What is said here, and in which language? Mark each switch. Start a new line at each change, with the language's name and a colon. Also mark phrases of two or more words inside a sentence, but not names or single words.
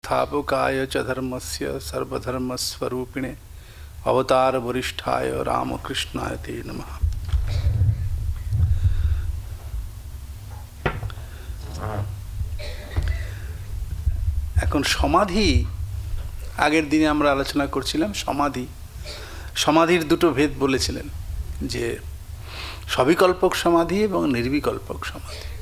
Sanskrit: संस्थापकाय च धर्मस्य सर्वधर्मस्वरूपिणे अवतार वरिष्ठाय रामकृष्णाय ते नमः।
Bangla: এখন সমাধি, আগের দিনে আমরা আলোচনা করছিলাম সমাধির দুটো ভেদ বলেছিলেন, যে সবিকল্পক সমাধি এবং নির্বিকল্পক সমাধি।